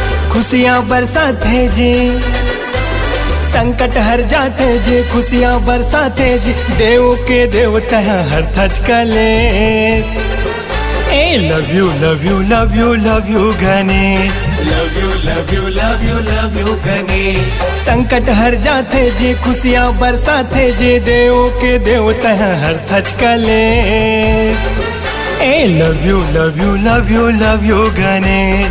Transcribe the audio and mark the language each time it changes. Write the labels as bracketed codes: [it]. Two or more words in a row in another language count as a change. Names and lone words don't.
[hne] खुशियाँ बरसात है जी, संकट हर जाते जी, खुशियाँ बरसाते जी, देव के देवता हर थच कले। [en] ए love you love you love you love you गणेश, love you love you love you love you गणेश। [hne] संकट हर जाते जी, खुशियाँ बरसाते जी, देव के देवता हर थच कले। [en] ए love you love you love you love you गणेश,